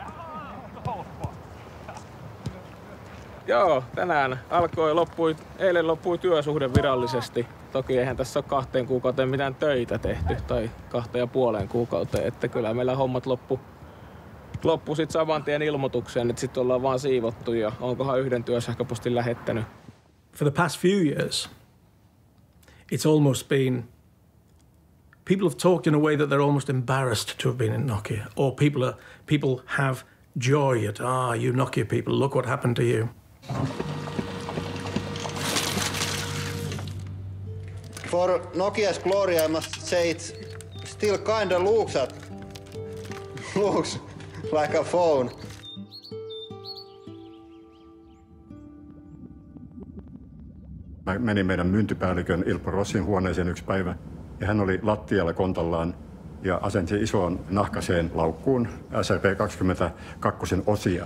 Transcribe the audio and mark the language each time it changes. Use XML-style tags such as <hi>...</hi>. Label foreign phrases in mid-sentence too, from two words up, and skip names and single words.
<fi>Joo, tänään eilen loppui työsuhde virallisesti. Toki eihän tässä ole 2 kuukauteen mitään töitä tehty, tai 2,5 kuukauteen, että kyllä meillä hommat loppu sit saman tien ilmoitukseen, että sit ollaan vaan siivottu ja onkohan yhden työsähköpostin lähettänyt.</fi> <en>For the past few years, it's almost been, people have talked in a way that they're almost embarrassed to have been in Nokia, or people have joy at, you Nokia people, look what happened to you. For Nokia's glory, I must say it still kinda looks like a phone.</en> <fi>Mä menin meidän myyntipäällikön Ilpo Rossin huoneeseen yksi päivä ja hän oli lattialla kontallaan ja asensi isoon nahkaseen laukkuun SRP-22 osia.</fi>